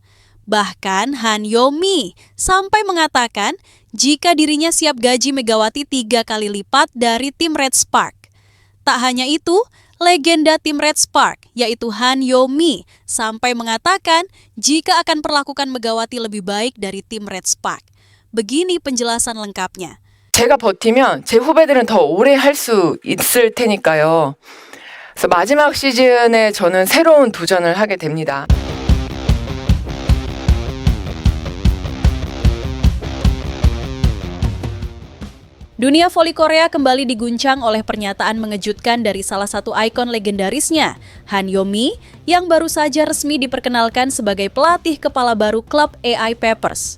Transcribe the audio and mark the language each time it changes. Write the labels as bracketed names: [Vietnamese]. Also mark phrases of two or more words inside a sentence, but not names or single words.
[Indonesian] Bahkan Han Yo-mi sampai mengatakan jika dirinya siap gaji Megawati 3 kali lipat dari tim Red Spark. Tak hanya itu, legenda tim Red Spark, yaitu Han Yo-mi, sampai mengatakan jika akan perlakukan Megawati lebih baik dari tim Red Spark. Begini penjelasan lengkapnya. [Korean] 제가 버티면 제 후배들은 더 오래 할 수 있을 테니까요. 그래서 마지막 시즌에 저는 새로운 도전을 하게 됩니다. [Indonesian] Dunia voli Korea kembali diguncang oleh pernyataan mengejutkan dari salah satu ikon legendarisnya, Han Yo-mi, yang baru saja resmi diperkenalkan sebagai pelatih kepala baru klub AI-Papers.